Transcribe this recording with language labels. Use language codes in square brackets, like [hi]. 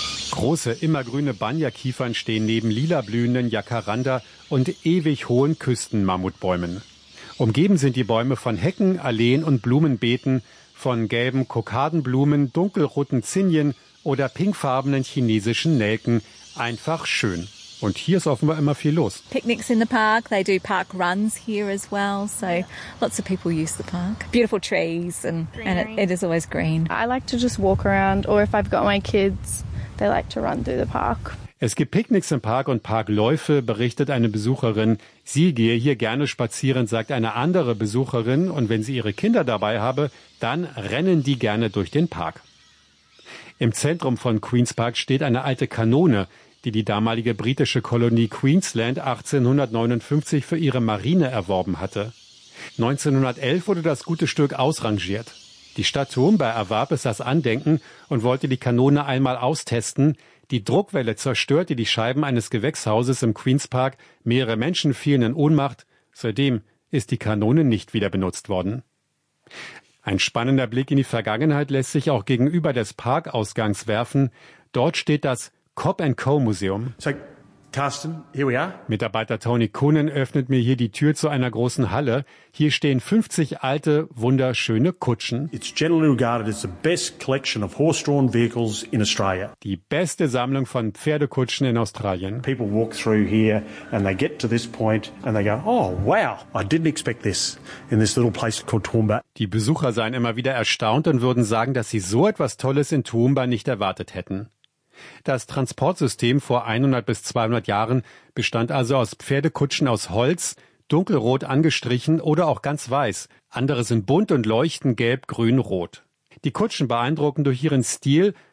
[de] Große, immergrüne Banyakiefern stehen neben lila blühenden Jacaranda und ewig hohen Küstenmammutbäumen. Umgeben sind die Bäume von Hecken, Alleen und Blumenbeeten, von gelben Kokardenblumen, dunkelroten Zinnien oder pinkfarbenen chinesischen Nelken. Einfach schön. Und hier ist offenbar immer viel los. [en] Picnics in the park, they do park runs here as well, so lots of people use the park. Beautiful trees and it is always green. I like to just walk around, or if I've got my kids, they like to run through the park. [de] Es gibt Picknicks im Park und Parkläufe, berichtet eine Besucherin. Sie gehe hier gerne spazieren, sagt eine andere Besucherin. Und wenn sie ihre Kinder dabei habe, dann rennen die gerne durch den Park. Im Zentrum von Queen's Park steht eine alte Kanone, die die damalige britische Kolonie Queensland 1859 für ihre Marine erworben hatte. 1911 wurde das gute Stück ausrangiert. Die Stadt Toowoomba erwarb es als Andenken und wollte die Kanone einmal austesten. Die Druckwelle zerstörte die Scheiben eines Gewächshauses im Queen's Park. Mehrere Menschen fielen in Ohnmacht. Seitdem ist die Kanone nicht wieder benutzt worden. Ein spannender Blick in die Vergangenheit lässt sich auch gegenüber des Parkausgangs werfen. Dort steht das Cobb & Co. Museum. [en] So, Carsten, here we are. [de] Mitarbeiter Tony Kunen öffnet mir hier die Tür zu einer großen Halle. Hier stehen 50 alte, wunderschöne Kutschen. [en] It's generally regarded as the best collection of horse-drawn vehicles in Australia. [de] Die beste Sammlung von Pferdekutschen in Australien. [en] People walk through here and they get to this point and they go, oh wow, I didn't expect this in this little place called Toowoomba. [de] Die Besucher seien immer wieder erstaunt und würden sagen, dass sie so etwas Tolles in Toowoomba nicht erwartet hätten. Das Transportsystem vor 100 bis 200 Jahren bestand also aus Pferdekutschen aus Holz, dunkelrot angestrichen oder auch ganz weiß. Andere sind bunt und leuchten gelb, grün, rot. Die Kutschen beeindrucken durch ihren Stil.